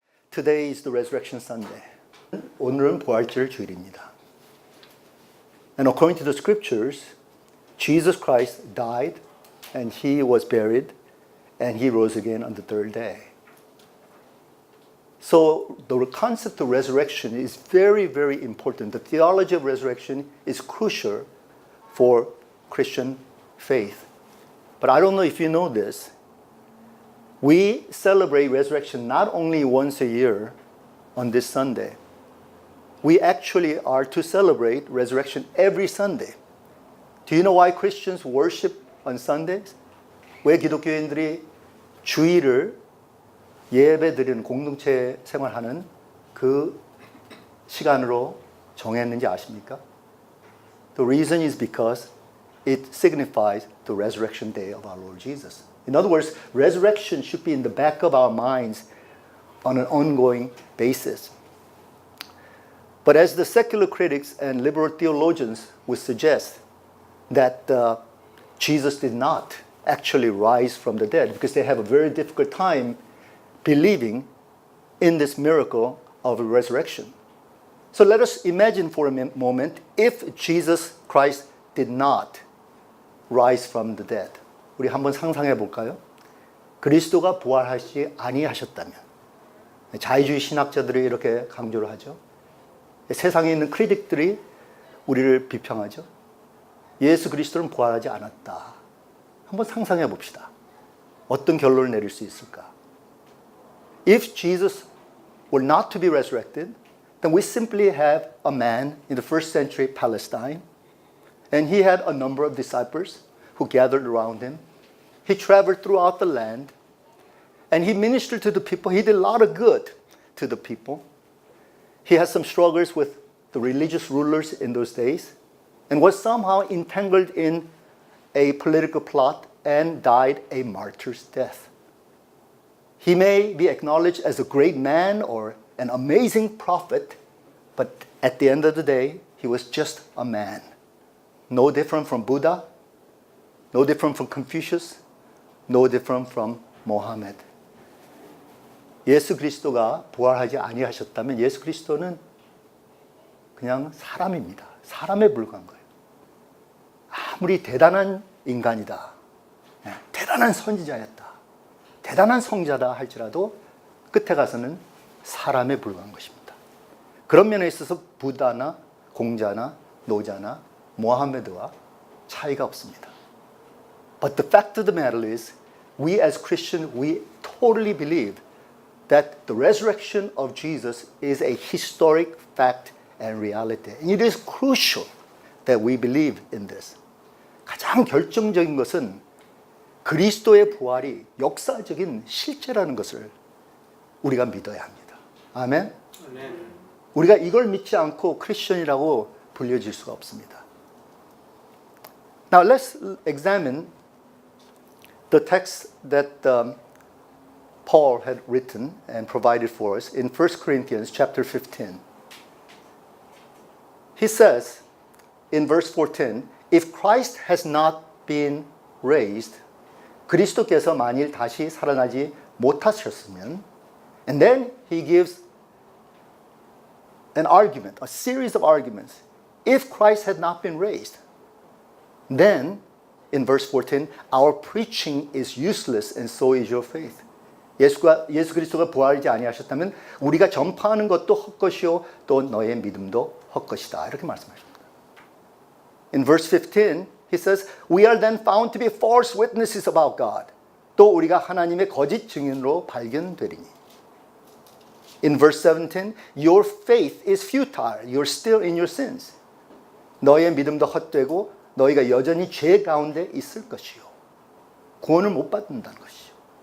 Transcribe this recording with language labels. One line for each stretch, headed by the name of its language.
English: Today is the Resurrection Sunday.
Korean: 오늘은 부활절 주일입니다.
English: And according to the scriptures, Jesus Christ died and he was buried and he rose again on the third day. So the concept of resurrection is very, very important. The theology of resurrection is crucial for Christian faith. But I don't know if you know this. We celebrate resurrection not only once a year on this Sunday. We actually are to celebrate resurrection every Sunday. Do you know why Christians worship on Sundays?
Korean: 왜 기독교인들이 주일을 예배 드리는 공동체 생활하는 그 시간으로 정했는지 아십니까?
English: The reason is because it signifies the resurrection day of our Lord Jesus. In other words, resurrection should be in the back of our minds on an ongoing basis. But as the secular critics and liberal theologians would suggest that Jesus did not actually rise from the dead because they have a very difficult time believing in this miracle of resurrection. So let us imagine for a moment if Jesus Christ did not rise from the dead.
Korean: 우리 한번 상상해 볼까요? 그리스도가 부활하시지 아니하셨다면 자유주의 신학자들이 이렇게 강조를 하죠. 세상에 있는 크리틱들이 우리를 비평하죠. 예수 그리스도는 부활하지 않았다. 한번 상상해 봅시다. 어떤 결론을 내릴 수 있을까?
English: If Jesus were not to be resurrected, then we simply have a man in the first century Palestine, and he had a number of disciples who gathered around him. He traveled throughout the land, and he ministered to the people. He did a lot of good to the people. He had some struggles with the religious rulers in those days, and was somehow entangled in a political plot and died a martyr's death. He may be acknowledged as a great man or an amazing prophet, but at the end of the day, he was just a man. No different from Buddha, no different from Confucius, no different from Mohammed.
Korean: 예수 그리스도가 부활하지 아니하셨다면 예수 그리스도는 그냥 사람입니다. 사람에 불과한 거예요. 아무리 대단한 인간이다, 대단한 선지자였다, 대단한 성자다 할지라도 끝에 가서는 사람에 불과한 것입니다. 그런 면에 있어서 부다나 공자나 노자나 모하메드와 차이가 없습니다.
English: But the fact of the matter is, we as Christians, we totally believe that the resurrection of Jesus is a historic fact and reality. And it is crucial that we believe in this.
Korean: 가장 결정적인 것은 그리스도의 부활이 역사적인 실제라는 것을 우리가 믿어야 합니다. 아멘? 우리가 이걸 믿지 않고 크리스천이라고 불려질 수가 없습니다.
English: Now let's examine the text that Paul had written and provided for us in 1 Corinthians chapter 15. He says in verse 14, if Christ has not been raised,
Korean: 그리스도께서 만일 다시 살아나지 못하셨으면,
English: and then he gives an argument, a series of arguments. If Christ had not been raised, then in verse 14, our preaching is useless and so is your faith.
Korean: 예수 그리스도가 부활하지 아니하셨다면 우리가 전파하는 것도 헛것이요 또 너의 믿음도 헛것이다. 이렇게 말씀하십니다.
English: In verse 15, he says, we are then found to be false witnesses about God.
Korean: 또 우리가 하나님의 거짓 증인으로 발견되리니.
English: In verse 17, your faith is futile. You're still in your sins.
Korean: 너의 믿음도 헛되고 너희가 여전히 죄 가운데 있을 것이요. 구원을 못 받는다는 것이요.